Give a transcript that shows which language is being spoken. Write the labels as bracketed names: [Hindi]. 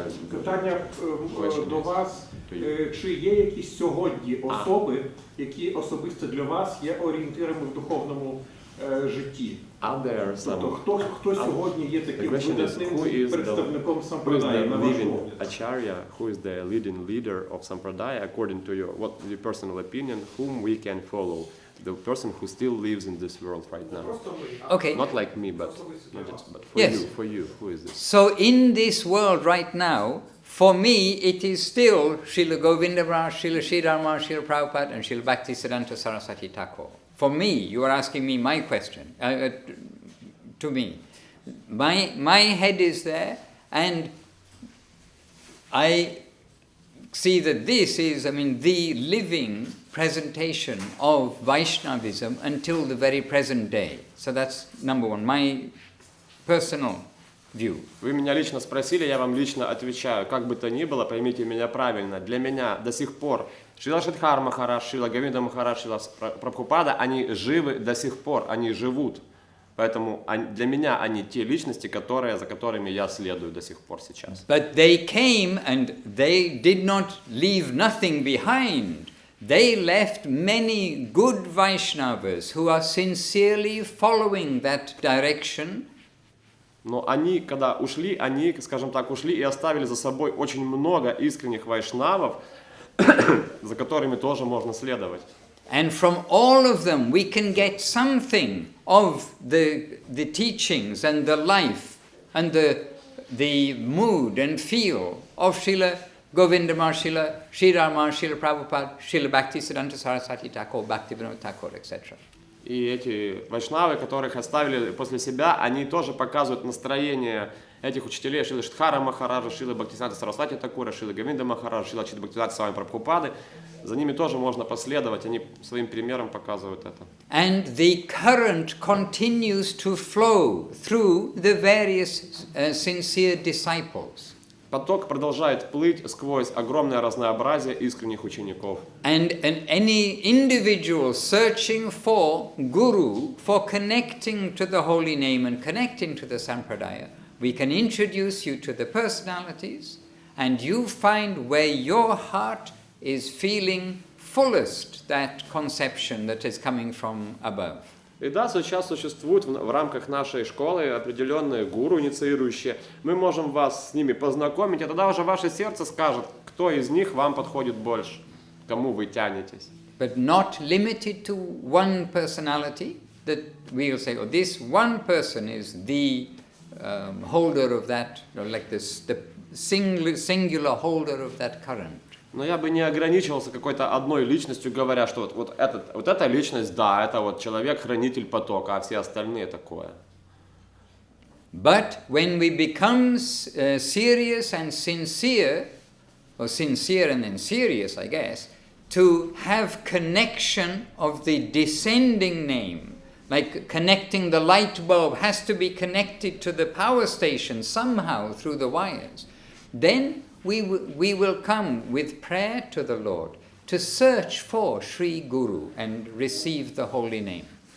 [Ukrainian] Питання до вас, чи є якісь сьогодні особи, які особисто для вас є орієнтирами в духовному житті? Тобто, хто сьогодні є таким видатним представником сампрадая на ваш погляд? [English] Acharya, who is the leading leader of Sampradaya, according to your personal opinion, whom we can follow? The person who still lives in this world right now. Okay. Not like me, but for you, who is this? So in this world right now, for me, it is still Srila Govinda Maharaj, Srila Sri Rama, Srila Prabhupada, and Srila Bhaktisiddhanta Saraswati Thakur. For me, you are asking me my question, to me. My head is there, and I see that this is, the living presentation of Vaishnavism until the very present day. So that's number one, my personal view. [Russian] Вы меня лично спросили, я вам лично отвечаю. Как бы то ни было, поймите меня правильно. Для меня до сих пор Шрила Шридхар Махарадж, Шрила Говинда Махарадж, Шрила Прабхупада, они живы до сих пор, они живут. Поэтому для меня они те личности, за которыми я следую до сих пор сейчас. [English] But they came and they did not leave nothing behind. They left many good Vaishnavas who are sincerely following that direction. [Russian] Но они, когда ушли, скажем так, ушли и оставили за собой очень много искренних вайшнавов, за которыми тоже можно следовать. [English] And from all of them we can get something of the teachings and the life and the mood and feel of Srila Govinda Maharaj, Srila Sri Rama, Srila Prabhupada, Srila Bhaktisiddhanta Saraswati Thakur, Bhaktivinoda Thakur, etc. [Russian] И эти вайшнавы, которых оставили после себя, они тоже показывают настроение этих учителей Шрила Шридхара Махараджа, Шрила Бхактисиданта Сарасвати Такура, Шрила Говинда Махараджа, Шрила Чита Бхактисиданта Свами Прабхупады. За ними тоже можно последовать, они своим примером показывают это. [English] And the current continues to flow through the various sincere disciples. [Russian] Поток продолжает плыть сквозь огромное разнообразие искренних учеников. [English] And any individual searching for Guru, for connecting to the holy name and connecting to the Sampradaya, we can introduce you to the personalities, and you find where your heart is feeling fullest that conception that is coming from above. [Russian] И да, сейчас существуют в рамках нашей школы определенные гуру, инициирующие. Мы можем вас с ними познакомить, и тогда уже ваше сердце скажет, кто из них вам подходит больше, к кому вы тянетесь. [English] But not limited to one personality, that we will say, oh, this one person is the holder of that, like this, the singular holder of that current. [Russian] Но я бы не ограничивался какой-то одной личностью, говоря, что вот эта личность, да, это вот человек-хранитель потока, а все остальные такое. [English] But when we become serious and sincere, or sincere and then serious, I guess, to have connection of the descending name, like connecting the light bulb has to be connected to the power station somehow through the wires, then we will come with prayer to the Lord to search for Sri Guru and receive the holy name.